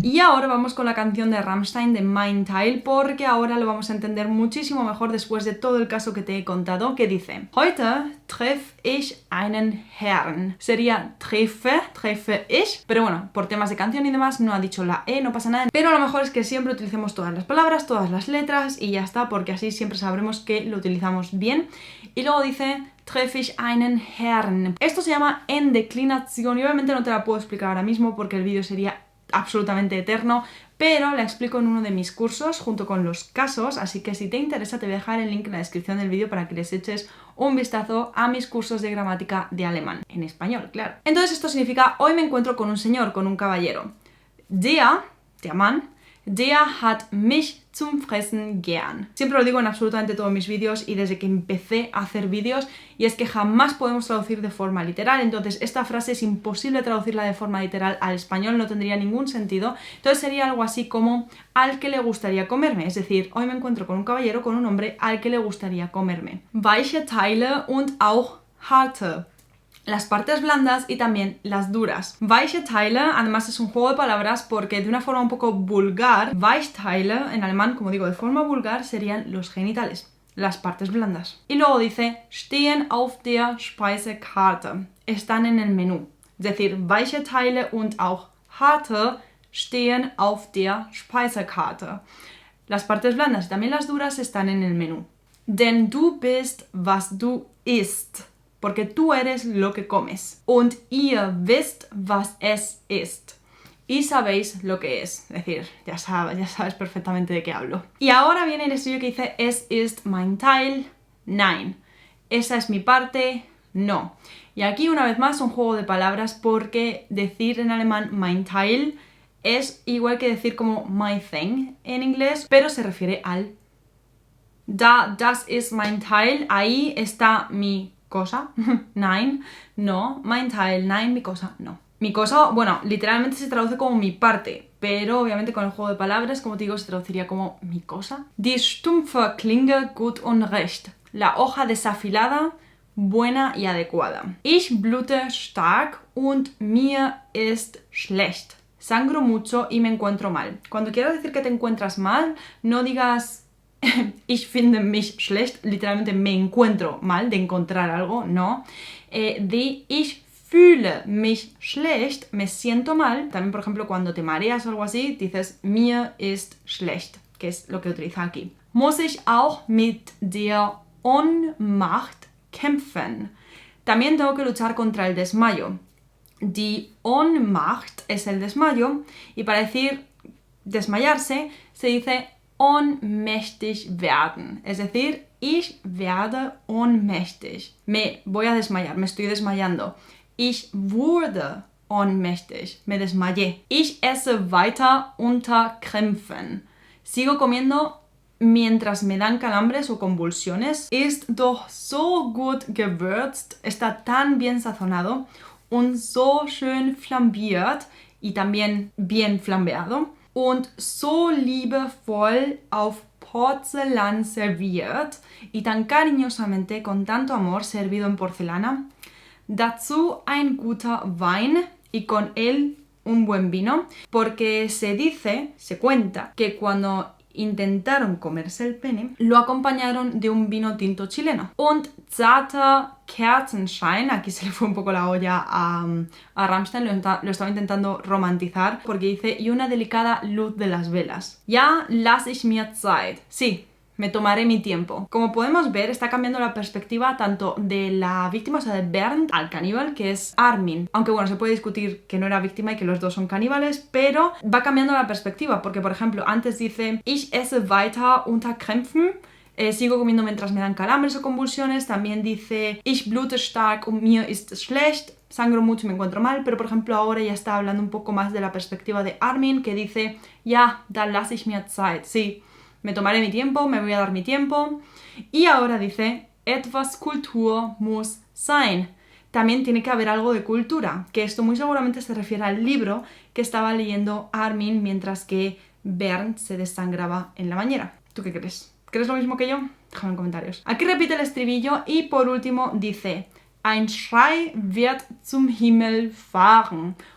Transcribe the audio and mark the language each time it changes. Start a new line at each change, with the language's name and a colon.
Spanish: Y ahora vamos con la canción de Rammstein de Mein Teil, porque ahora lo vamos a entender muchísimo mejor después de todo el caso que te he contado, que dice:
German: Heute treffe ich einen Herrn.
Spanish: Sería
German: treffe ich,
Spanish: pero bueno, por temas de canción y demás no ha dicho la E, no pasa nada. Pero lo mejor es que siempre utilicemos todas las palabras, todas las letras y ya está, porque así siempre sabremos que lo utilizamos bien. Y luego dice:
German: treffe ich einen Herrn.
Spanish: Esto se llama endeclinación y obviamente no te la puedo explicar ahora mismo porque el vídeo sería absolutamente eterno, pero la explico en uno de mis cursos junto con los casos, así que si te interesa te voy a dejar el link en la descripción del vídeo para que les eches un vistazo a mis cursos de gramática de alemán, en español, claro. Entonces esto significa: hoy me encuentro con un señor, con un caballero.
German: Der Mann, der hat mich zum Fressen gern.
Spanish: Siempre lo digo en absolutamente todos mis vídeos y desde que empecé a hacer vídeos, y es que jamás podemos traducir de forma literal. Entonces esta frase es imposible traducirla de forma literal al español, no tendría ningún sentido. Entonces sería algo así como: al que le gustaría comerme, es decir, hoy me encuentro con un caballero, con un hombre al que le gustaría comerme.
German: Weiche Teile und auch harte.
Spanish: Las partes blandas y también las duras. Weiche Teile, además es un juego de palabras porque de una forma un poco vulgar, Weichteile en alemán, como digo, de forma vulgar, serían los genitales, las partes blandas. Y luego dice:
German: stehen auf der Speisekarte.
Spanish: Están en el menú. Es decir,
German: weiche Teile und auch harte stehen auf der Speisekarte.
Spanish: Las partes blandas y también las duras están en el menú.
German: Denn du bist, was du isst.
Spanish: Porque tú eres lo que comes.
German: Und ihr wisst, was es ist.
Spanish: Y sabéis lo que es. Es decir, ya sabes perfectamente de qué hablo. Y ahora viene el estudio que dice:
German: Es ist mein Teil, nein.
Spanish: Esa es mi parte, no. Y aquí una vez más un juego de palabras, porque decir en alemán mein Teil es igual que decir como my thing en inglés, pero se refiere al
German: das ist mein Teil,
Spanish: ahí está mi cosa, nein, no,
German: mein Teil, nein,
Spanish: mi cosa, no. Mi cosa, bueno, literalmente se traduce como mi parte, pero obviamente con el juego de palabras, como te digo, se traduciría como mi cosa.
German: Die stumpfe Klinge gut und recht.
Spanish: La hoja desafilada, buena y adecuada.
German: Ich blute stark und mir ist schlecht.
Spanish: Sangro mucho y me encuentro mal. Cuando quieras decir que te encuentras mal, no digas
German: ich finde mich schlecht,
Spanish: literalmente me encuentro mal, de encontrar algo, no.
German: Ich fühle mich schlecht,
Spanish: me siento mal. También, por ejemplo, cuando te mareas o algo así, dices
German: mir ist schlecht,
Spanish: que es lo que utiliza aquí.
German: Muss ich auch mit der Ohnmacht kämpfen.
Spanish: También tengo que luchar contra el desmayo. Die Ohnmacht es el desmayo y para decir desmayarse se dice
German: ohnmächtig werden.
Spanish: Es decir,
German: ich werde ohnmächtig.
Spanish: Me voy a desmayar, me estoy desmayando.
German: Ich wurde ohnmächtig.
Spanish: Me desmayé.
German: Ich esse weiter unter Krämpfen.
Spanish: Sigo comiendo mientras me dan calambres o convulsiones.
German: Ist doch so gut gewürzt.
Spanish: Está tan bien sazonado.
German: Und so schön flambiert.
Spanish: Y también bien flambeado.
German: Und so liebevoll auf Porzellan serviert.
Spanish: Y tan cariñosamente, con tanto amor, servido en porcelana.
German: Dazu ein guter Wein
Spanish: y con él un buen vino, porque se dice, se cuenta, que cuando intentaron comerse el pene, lo acompañaron de un vino tinto chileno.
German: Und zarter Kerzenschein,
Spanish: aquí se le fue un poco la olla a Rammstein, lo estaba intentando romantizar, porque dice, y una delicada luz de las velas.
German: Ja, lass ich mir Zeit.
Spanish: Sí, me tomaré mi tiempo. Como podemos ver, está cambiando la perspectiva tanto de la víctima, o sea, de Bernd, al caníbal, que es Armin. Aunque bueno, se puede discutir que no era víctima y que los dos son caníbales, pero va cambiando la perspectiva, porque por ejemplo, antes dice
German: Ich esse weiter unter Krämpfen,
Spanish: sigo comiendo mientras me dan calambres o convulsiones. También dice
German: Ich blute stark und mir ist schlecht,
Spanish: sangro mucho y me encuentro mal, pero por ejemplo ahora ya está hablando un poco más de la perspectiva de Armin, que dice
German: Ja, da lass ich mir Zeit.
Spanish: Sí, me tomaré mi tiempo, me voy a dar mi tiempo. Y ahora dice,
German: etwas Kultur muss sein.
Spanish: También tiene que haber algo de cultura, que esto muy seguramente se refiere al libro que estaba leyendo Armin mientras que Bernd se desangraba en la bañera. ¿Tú qué crees? ¿Crees lo mismo que yo? Déjame en comentarios. Aquí repite el estribillo y por último dice,
German: ein Schrei wird zum Himmel fahren.